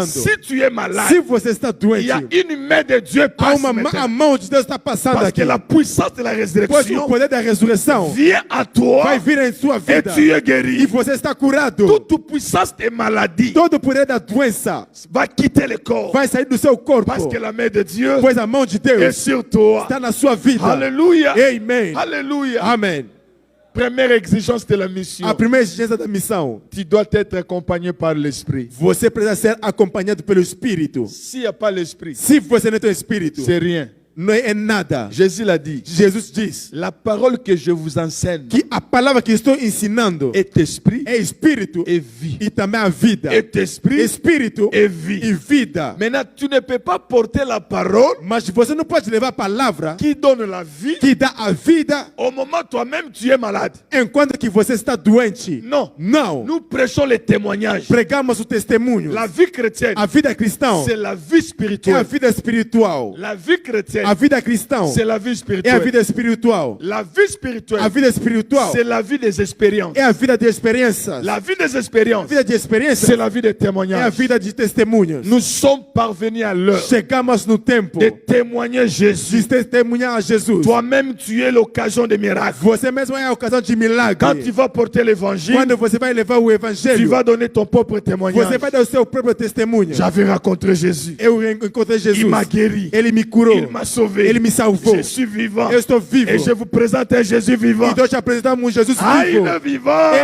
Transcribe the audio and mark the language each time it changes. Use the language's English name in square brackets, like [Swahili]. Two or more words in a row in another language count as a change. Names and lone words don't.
[French] si tu es malade, [Portuguese] se você está [French] il y a [Portuguese] doente, [French] une main de Dieu [Portuguese] há [French] passe [Portuguese] a [French] maintenant. [Portuguese] mão de Deus está passando [French] Parce [Portuguese] aqui. [French] que la puissance de la [Portuguese] Pois o [French] résurrection [Portuguese] poder da ressurreição [French] vient à toi [Portuguese] vai vir em sua [French] et [Portuguese] vida. [French] tu es [Portuguese] E [French] guéri. [Portuguese] você está curado. [French] Toute puissance des maladies [Portuguese] Todo o poder da doença [French] va quitter le corps. [Portuguese] vai sair do seu corpo. [French] Parce que la main de Dieu [Portuguese] Pois a mão de [French] est [Portuguese] Deus [French] sur toi. [Portuguese] está na sua vida. [French] Alléluia. [Portuguese] Amen. [French] Alléluia. [Portuguese] Amém. [French] Première exigence de la mission. [Portuguese] A primeira exigência da missão. [French] Tu dois être accompagné par l'Esprit. [Portuguese] Você precisa ser acompanhado pelo Espírito. [French] S'il n'y a pas l'Esprit, [Portuguese] Se você não tem Espírito, [French] c'est rien. [Portuguese] não é nada. [French] Jésus l'a dit. [Portuguese] Jesus diz [French] La parole que je vous enseigne [Portuguese] que a palavra que estou ensinando [French] est esprit [Portuguese] é Espírito [French] et vie. [Portuguese] e também a vida. [French] Est esprit [Portuguese] Espírito [French] et vie. [Portuguese] e vida. [French] Maintenant, tu ne peux pas porter la parole [Portuguese] Mas você não pode levar a palavra [French] qui donne la vie [Portuguese] que dá a vida [French] au moment toi-même tu es malade. [Portuguese] enquanto que você está doente. [French] Non. [Portuguese] Não. [French] Nous prêchons les témoignages. [Portuguese] Pregamos o testemunho. [French] La vie chrétienne, [Portuguese] A vida cristã [French] c'est la vie [Portuguese] é a [French] spirituelle. [Portuguese] vida espiritual. [French] La vie chrétienne, [Portuguese] A vida cristã [French] c'est la vie [Portuguese] é a [French] spirituelle. [Portuguese] vida espiritual. [French] La vie spirituelle, [Portuguese] A vida espiritual [French] c'est la vie des expériences. [Portuguese] é a vida de experiências. [French] La vie des [Portuguese] A [French] expériences, [Portuguese] vida de experiências [French] c'est la vie des [Portuguese] é a [French] témoignages. [Portuguese] vida de testemunhos. [French] Nous sommes parvenus à l'heure [Portuguese] Chegamos no tempo [French] de témoigner Jésus. [Portuguese] de testemunhar a Jesus. [French] Toi-même, tu es l'occasion des miracles. [Portuguese] Você mesmo é a ocasião de [French] Quand [Portuguese] milagre. [French] tu vas porter l'évangile, [Portuguese] Quando você vai levar o [French] tu [Portuguese] evangelho, [French] vas donner ton propre témoignage. [Portuguese] você vai dar o seu próprio testemunho. [French] J'avais rencontré Jésus. [Portuguese] Eu encontrei Jesus. [French] Il m'a guéri. [Portuguese] Ele me curou. [French] Il m'a sauvé. [Portuguese] Ele me salvou. [French] Je suis vivant. [Portuguese] Eu estou vivo. [French] Et je vous présente un Jésus vivant. [Portuguese] E nós te apresentamos um Jesus [French] Ah, il [Portuguese] vivo. [French] est vivant.